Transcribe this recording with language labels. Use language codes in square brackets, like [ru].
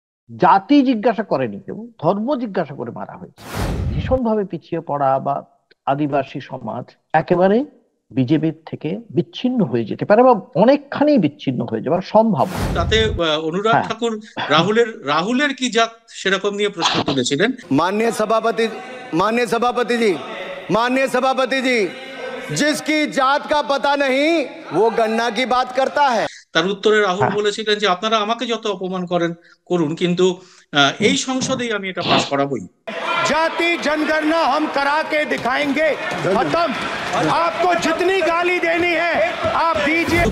[bn] জাতি জিজ্ঞাসা করেনি, কেউ ধর্ম জিজ্ঞাসা করে মারা হয়েছে। ভীষণভাবে পিছিয়ে পড়া বা আদিবাসী সমাজ একেবারে বিজেপির থেকে বিচ্ছিন্ন হয়ে যেতে পারে বা অনেকখানি বিচ্ছিন্ন হয়ে যাওয়ার সম্ভাবনা। তাতে অনুরাগ হ্যাঁ, ঠাকুর রাহুলের রাহুলের কি জাত সেরকম নিয়ে প্রশ্ন তুলেছিলেন। [hi] माननीय सभापति माननीय सभापति जी माननीय सभापति जी जिसकी जात का पता नहीं वो गन्ना की बात करता है। [bn] তার উত্তরে রাহুল হ্যাঁ। বলেছিলেন যে আপনারা আমাকে যত অপমান করেন করুন, কিন্তু হুম, এই সংসদেই আমি এটা পাশ করাবই। [hi] जाति जनगणना हम करा के दिखाएंगे। खत्म। आपको जितनी गाली देनी है आप दीजिए।